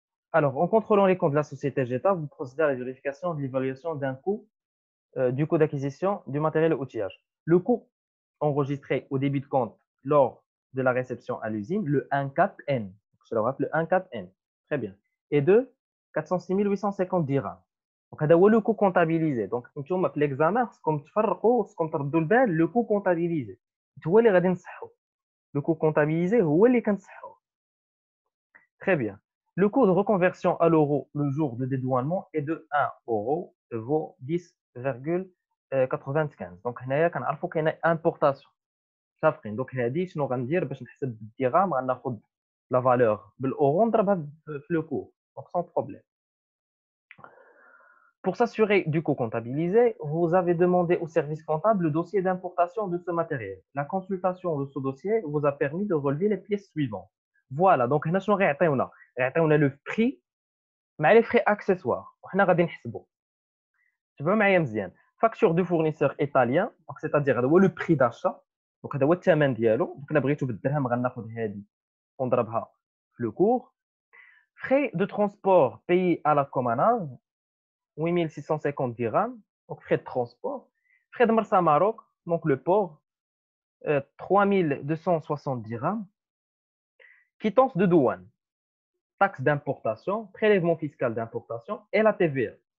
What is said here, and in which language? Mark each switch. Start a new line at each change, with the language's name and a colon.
French: Alors, en contrôlant les comptes de la société Jeta, vous procédez à la vérification de l'évaluation d'un coût, du coût d'acquisition du matériel et outillage. Le coût enregistré au début de compte lors de la réception à l'usine, le 1,4N. Donc, je le rappelle, le 1,4N. Très bien. Et de 406 850 dirhams. Donc, هذا هو le coût comptabilisé.
Arabic: Donc, نتوما في l'examen خصكم تفرقوا خصكم تردوا البال le coût comptabilisé. هو اللي غادي نصحوا. Le coût comptabilisé هو اللي كنصحوا.
French: Très bien. Le coût de reconversion à l'euro le jour de dédouanement est de 1 euro vaut 10,95.
Arabic: Donc هنايا كنعرفوا كاينه importation. صافقين دوك هذه شنو غندير باش نحسب بالدرهم غناخذ لا فالور بالاورو نضربها في لو كو دونك سون بروبليم.
French: Pour s'assurer du coût comptabilisé, vous avez demandé au service comptable le dossier d'importation de ce matériel. La consultation de ce dossier vous a permis de relever les pièces suivantes.
Arabic: Voilà, donc هنا شنو غيعطيونا؟ غيعطيونا لو بري مع لي فري اكسسوار وحنا غادي نحسبوا. تبعوا معايا مزيان. فاكتور دو فورنيسور ايطاليان دونك سيتادير هذا هو لو بري داشا دونك هذا هو الثمن ديالو دونك الا بغيتو بالدرهم غناخذ هذه ونضربها في لو كور.
French: Frais de transport payés à la commandage 8650 dirhams donc frais de transport. Frais de Marsa Maroc donc le port 3260 dirhams. Quittance de douane, taxe d'importation, prélèvement fiscal d'importation et la TVA.